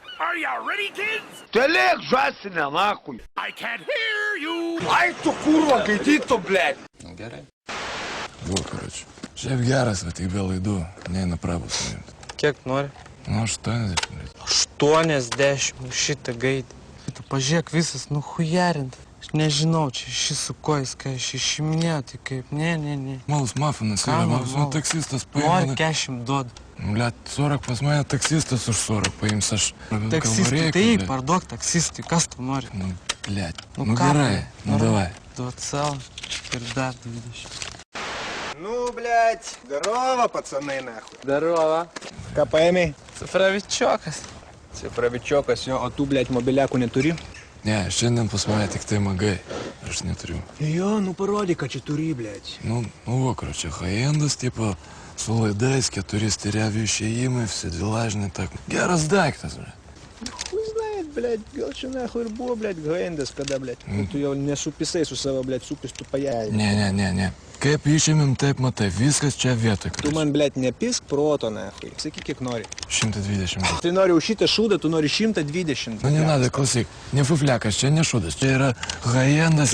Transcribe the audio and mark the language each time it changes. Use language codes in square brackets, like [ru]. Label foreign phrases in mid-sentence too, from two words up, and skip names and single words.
[en] Are you ready, kids? [ru] Телек жасина, нахуй. [en] I can't hear you. Ай, [lt] tu kurva, kaityto, blėt. Nu gerai. Buvo, karoči. Šiaip geras, va tik be laidų. Neina prabus nuimti. Kiek nori? Nu, 80, blėt. 80, šitą gaidį. Tu pažiūrėk visas, nu hujarint. Aš nežinau, čia šis su kojais, ką aš išiminėjau, tai kaip, ne. Malus mafinas yra, man taksistas paima. Nori 40 duodu. Blėt, 40 pas mane taksistas už 40 paims, aš... Taksistui, tai parduok taksistui, kas tu nori? Nu, blėt, Nu, nu ką gerai, tu? nu davai. Duot savo ir dar 20. [ru] Ну, блядь, здорово, пацаны, нахуй. Здорово. [lt] Ką paėmei? Cifravičiokas. Cifravičiokas jo, o tu, blядь, mobiliakų neturi? Ne, šiandien pas mane tik tai magai. Aš neturiu. Jo, nu parodyk, kad čia turi, blядь. Nu, karoči, high-endas, tipo, su laidais, 4 steriavių išėjimai, visi dvilažiniai, tak. Geras daiktas, blėt. [ru] Хуй знает, блядь, [lt] gal čia nahui ir buvo, blядь, gaendas kada, blядь. Tu jau nesupisai su savo, blядь, supistų pajai. Ne. Kaip išėmėm, taip matai, viskas čia vietoj. Tu man, blядь, nepisk proto, nahui. Sakyk, kiek nori. 120. Tai nori už šitą šūdą, tu nori 120. Nu, nenada, klausyk, ne fufliakas, čia ne šūdas, čia yra high-endas,